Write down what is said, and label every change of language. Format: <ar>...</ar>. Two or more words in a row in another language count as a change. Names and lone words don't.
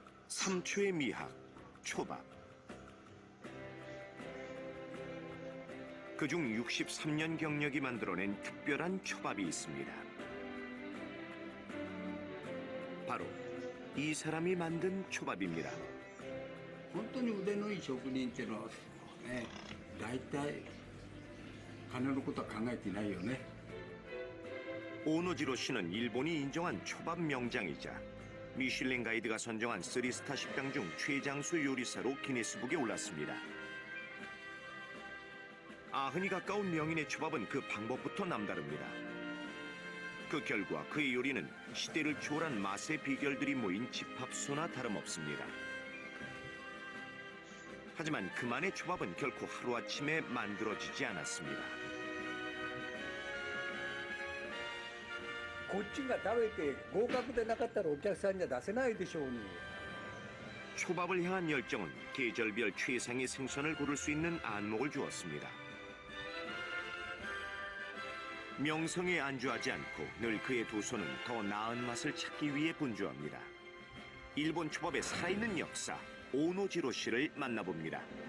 <ko>삼초의 미학, 초밥. 그중 63년 경력이 만들어낸 특별한 초밥이 있습니다. 바로 이 사람이 만든 초밥입니다.</ko> <ja>本当に腕のいい職人っていうのはね、大体金のことは考えていないよね。</ja> <ko>오노지로 씨는 일본이 인정한 초밥 명장이자 미슐랭 가이드가 선정한 3스타 식당 중 최장수 요리사로 기네스북에 올랐습니다. 아흔이 가까운 명인의 초밥은 그 방법부터 남다릅니다. 그 결과 그의 요리는 시대를 초월한 맛의 비결들이 모인 집합소나 다름없습니다. 하지만 그만의 초밥은 결코 하루아침에 만들어지지 않았습니다.</ko> <ja>こっちが食べて合格でなかったらお客さんには出せないでしょうに。</ja> <ko>초밥을 향한 열정은 계절별 최상의 생선을 고를 수 있는 안목을 주었습니다. 명성에 안주하지 않고 늘 그의 두 손은 더 나은 맛을 찾기 위해 분주합니다. 일본 초밥의 살아있는 역사, 오노지로 씨를 만나봅니다.</ko>